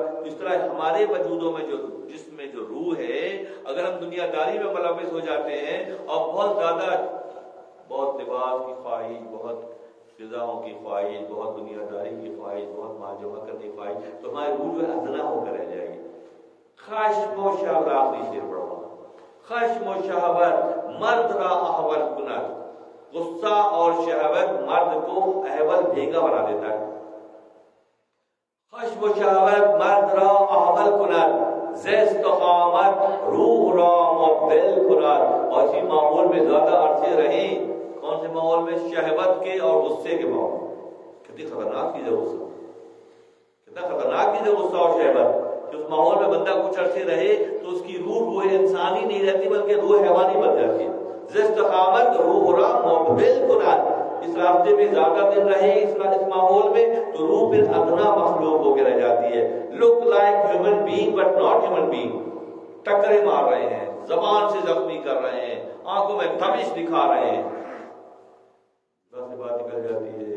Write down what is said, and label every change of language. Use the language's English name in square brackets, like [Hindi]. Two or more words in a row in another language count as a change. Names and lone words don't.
[Urdu] تو اس طرح ہمارے وجودوں میں جو جسم میں جو روح ہے، اگر ہم دنیا داری میں ملوث ہو جاتے ہیں اور بہت زیادہ بہت لباس کی خواہش، بہت غذاؤں کی خواہش، بہت دنیا داری کی خواہش، بہت مال جمع کرنے کی خواہش، تو ہماری روح جو ہے ادنا ہو کر رہ جائے گی. [Persian] خشم و شہوت [Urdu] آخری شیر پڑھا. [Persian] خشم و شہوت مرد را احول کند. [Urdu] غصہ اور شہوت مرد کو احول بھیگا بنا دیتا ہے. [Persian] خشم و شہوت مرد را احول کند، ز استقامت روح را مبدل کند. [Urdu] اور اسی ماحول میں زیادہ عرصے رہیں. کون سے ماحول میں؟ شہوت کے اور غصے کے ماحول. کتنی خطرناک چیز ہے غصہ، کتنا خطرناک چیز ہے غصہ اور شہوت. کہ اس ماحول میں بندہ کچھ عرصے رہے تو اس کی روح انسانی نہیں رہتی بلکہ روح حیوانی بن جاتی ہے. [Persian] ز استقامت روح را مبدل کند. [Urdu] اس راستے میں زیادہ دن رہے اس ماحول میں تو روح پھر ادنا مخلوق ہو کے رہ جاتی ہے. [English] look like human being but not human being. [Urdu] ٹکرے مار رہے ہیں، زبان سے زخمی کر رہے ہیں، آنکھوں میں تبش دکھا رہے ہیں. بس بات نکل جاتی ہے.